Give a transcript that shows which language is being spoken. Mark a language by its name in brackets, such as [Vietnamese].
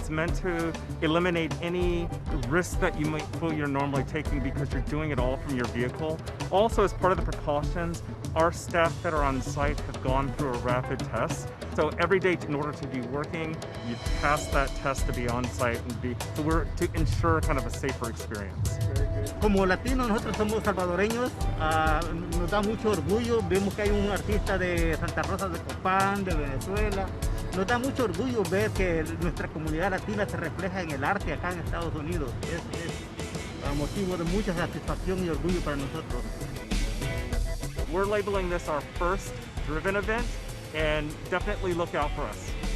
[English] It's meant to eliminate any risk that you might feel you're normally taking because you're doing it all from your vehicle. Also, as part of the precautions, our staff that are on site have gone through a rapid test. So every day, in order to be working, you pass that test to be on site and to ensure kind of a safer experience. [Spanish] Como latinos, nosotros somos salvadoreños, nos da mucho orgullo. Vemos que hay un artista de Santa Rosa de Copán, de Venezuela. Nos da mucho orgullo ver que nuestra comunidad latina se refleja en el arte acá en Estados Unidos. Es motivo de mucha satisfacción y orgullo para nosotros. [English] We're labeling this our first Driven event, and definitely look out for us.